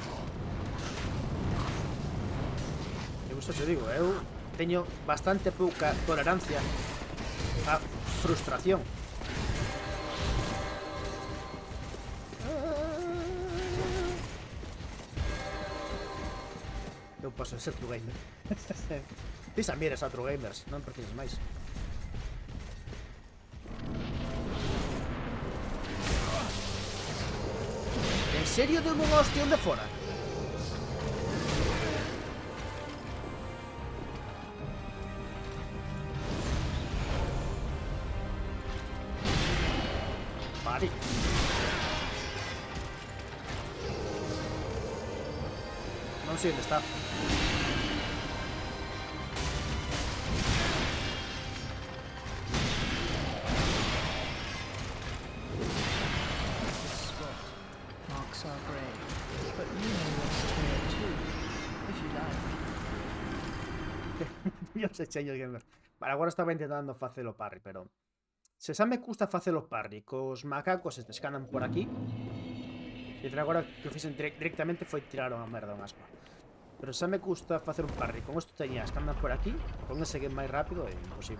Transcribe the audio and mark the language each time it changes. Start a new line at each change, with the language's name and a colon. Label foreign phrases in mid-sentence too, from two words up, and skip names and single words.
Galician: Eu só te digo, eu teño bastante pouca tolerancia a frustración. Eu paso de ser
English: true gamer.
Galician: Ti xa mires a
English: true gamers,
Galician: non precisas máis. En serio deu unha hostia de fora? Vale. Non sei onde está.
English: Marks our grave, but you know what's here too, if you like.
Galician: Yo sei cheño gamer. Vale, agora estaba intentando facer o parry, pero se xa me custa facer o parry cos macacos estes que andan por aquí, e agora que o fixen directamente foi tirar unha merda un asco. Pero xa me custa facer un parry con estos teñas que andan por aquí, con ese que é máis rápido é imposible.